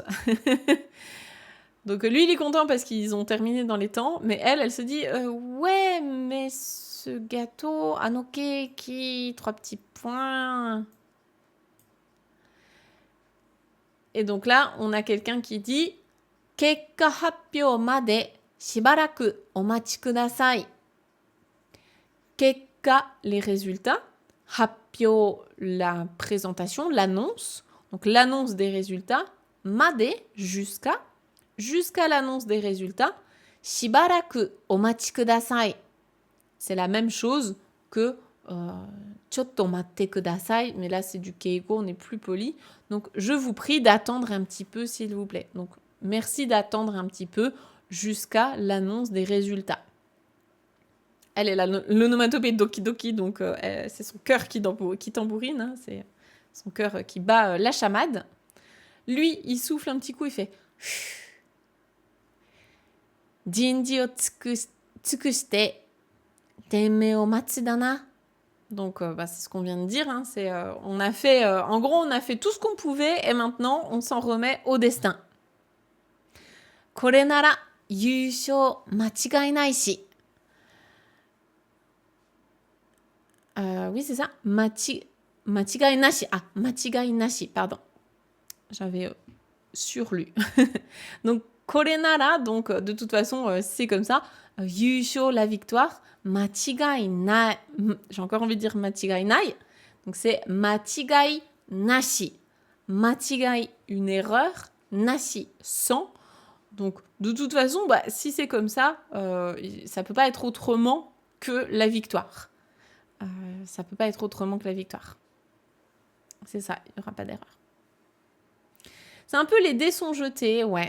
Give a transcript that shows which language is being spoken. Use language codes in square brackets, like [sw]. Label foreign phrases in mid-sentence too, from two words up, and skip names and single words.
[fr] Donc lui, il est content parce qu'ils ont terminé dans les temps, mais elle se dit ouais, mais ce gâteau, keiki, 3 petits points. Et donc là, on a quelqu'un qui dit [ja] 結果発表までしばらくお待ちください. [fr] Kekka, les résultats. Happyou, la présentation, l'annonce. Donc l'annonce des résultats. Made, jusqu'à l'annonce des résultats, [ja] しばらくお待ちください. [fr] C'est la même chose que [ja] ちょっと待ってください, [fr] mais là c'est du keigo, on est plus poli. Donc je vous prie d'attendre un petit peu s'il vous plaît. Donc merci d'attendre un petit peu jusqu'à l'annonce des résultats. Elle est l'onomatopée [ja] ドキドキ, [fr] donc c'est son cœur qui tambourine, hein, c'est son cœur qui bat la chamade. Lui, il souffle un petit coup, il fait [ja] 人事を尽くして天命を待ちだな. [fr] Donc, c'est ce qu'on vient de dire. Hein, on a fait, en gros, on a fait tout ce qu'on pouvait et maintenant, on s'en remet au destin. [ja] これなら優勝間違いないし. [fr] Oui, c'est ça. [ja] 間違いなし. あ、間違いなし, [fr] pardon. J'avais surlu. Donc, [ja] これなら, [fr] donc de toute façon, c'est comme ça. Yūshō, la victoire. [ja] 間違いない. [fr] J'ai encore envie de dire [ja] 間違いない. [fr] Donc, c'est [ja] 間違いなし。間違い, [fr] une erreur. Nashi, sans. Donc, de toute façon, si c'est comme ça, ça peut pas être autrement que la victoire. Ça peut pas être autrement que la victoire. C'est ça, il n'y aura pas d'erreur. C'est un peu les dés sont jetés, ouais.